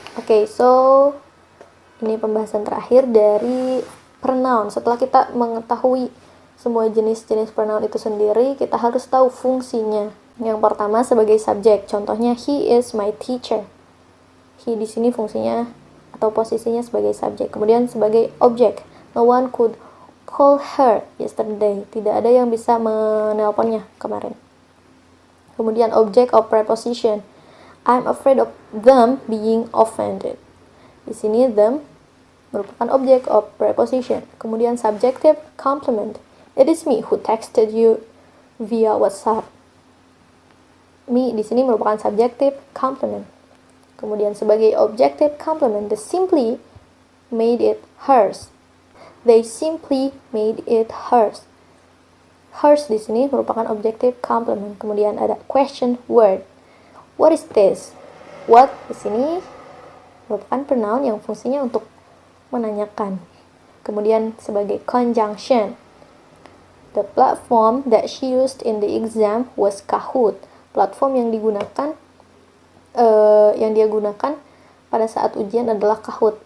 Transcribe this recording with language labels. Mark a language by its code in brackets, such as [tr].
[id] Oke, so ini pembahasan terakhir dari pronoun. Setelah kita mengetahui semua jenis-jenis pronoun itu sendiri, kita harus tahu fungsinya. Yang pertama sebagai subjek. [en] Contohnya he is my teacher. [id] He di sini fungsinya atau posisinya sebagai subjek. Kemudian sebagai objek. [en] No one could call her yesterday. [id] Tidak ada yang bisa menelponnya kemarin. Kemudian object of preposition. [en] I'm afraid of them being offended. [id] Di sini [en] them merupakan object of preposition. [id] Kemudian [en] subjective complement. It is me who texted you via WhatsApp. [id] Me di sini merupakan subjective complement. Kemudian sebagai [en] objective complement, they simply made it hers. They simply made it hers. Hers [id] di sini merupakan [en] objective complement. [id] Kemudian ada [en] question word. What is this? [id] What di sini merupakan pronoun yang fungsinya untuk menanyakan. Kemudian sebagai conjunction. [en] The platform that she used in the exam was Kahoot. [id] Platform yang digunakan dia gunakan pada saat ujian adalah Kahoot.